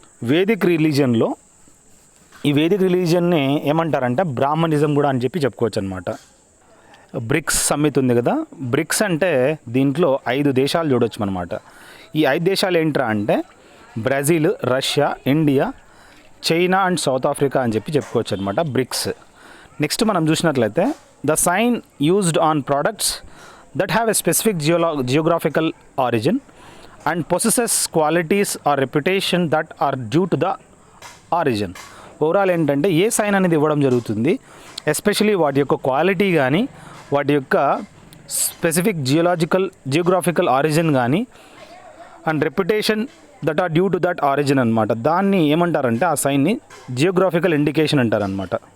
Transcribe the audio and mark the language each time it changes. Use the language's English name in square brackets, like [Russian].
[Telugu] Vedic రిలీజియన్లో ఈ Vedic రిలీజియన్ని ఏమంటారంటే Brahminism కూడా అని చెప్పి చెప్పుకోవచ్చు అనమాట. బ్రిక్స్ సమ్మిట్ ఉంది కదా, బ్రిక్స్ అంటే దీంట్లో 5 దేశాలు చూడొచ్చు అనమాట. ఈ 5 దేశాలు ఏంట్రా అంటే Brazil, Russia, India, China and south Africa అని చెప్పి చెప్పుకోవచ్చు అనమాట బ్రిక్స్. నెక్స్ట్ మనం చూసినట్లయితే [English] the sign used on products that have a specific geographical origin and possesses qualities or reputation that are due to the origin. [Telugu] Overall ఏంటంటే ఏ sign అనేది ఇవ్వడం జరుగుతుంది, ఎస్పెషలీ వాటి యొక్క క్వాలిటీ కానీ వాటి యొక్క స్పెసిఫిక్ జియోగ్రాఫికల్ ఆరిజిన్ కానీ [English] and reputation that are due to that origin [Telugu] అనమాట. దాన్ని ఏమంటారంటే ఆ సైన్ని జియోగ్రాఫికల్ ఇండికేషన్ అంటారనమాట.